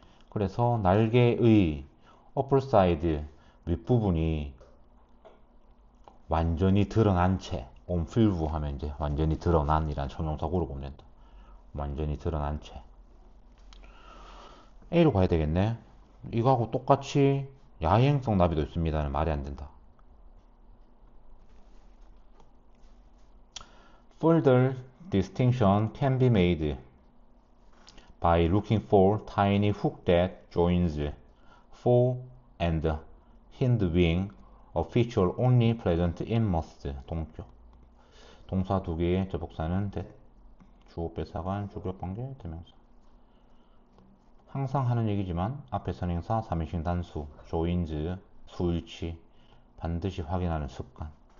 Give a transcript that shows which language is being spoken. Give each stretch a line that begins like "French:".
Korean: 그래서 날개의 upper side 윗부분이 완전히 드러난 채,
English: on full view
Korean: 하면 이제 완전히 드러난 이란 형용사구로 보면 된다. 완전히 드러난 채. A로 가야 되겠네. 이거하고 똑같이 야행성 나비도 있습니다는 말이 안 된다.
English: Further distinction can be made by looking for tiny hook that joins fore and hind wing, a feature only present in most.
Korean: 동격. 동사 두 개의 접속사는 주어 뺏어간 주격 관계 대명사. 항상 하는 얘기지만 앞에 선행사 3인칭 단수 joins 수일치 반드시 확인하는 습관.